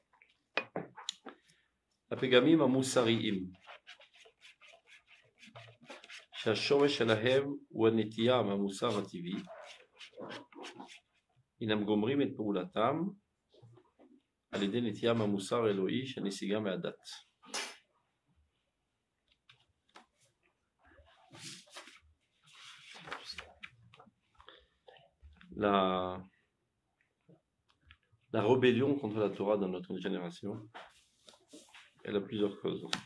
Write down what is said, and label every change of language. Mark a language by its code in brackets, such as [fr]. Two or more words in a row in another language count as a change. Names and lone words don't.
[he] הפגמים המוסריים שהשורש שלהם הוא הנטייה מהמוסר הטבעי, הנם גומרים את פעולתם על ידי נטייה מהמוסר האלוהי שנסיגה מהדת. [fr] La rébellion contre la Torah dans notre génération, elle a plusieurs causes.